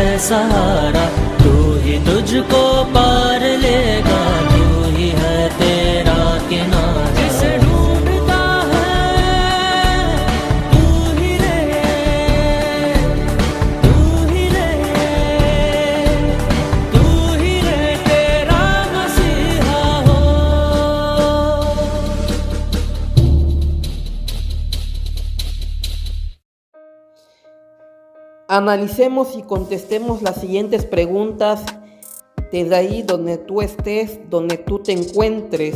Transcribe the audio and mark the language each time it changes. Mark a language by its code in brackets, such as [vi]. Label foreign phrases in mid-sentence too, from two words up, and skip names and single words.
[hi] सहारा तू ही तुझको पार लेगा तू ही है तेरा किनारा जिसे ढूंढता है तू ही रहे तेरा मसीहा हो. [es] Analicemos y contestemos las siguientes preguntas desde ahí donde tú estés, donde tú te encuentres.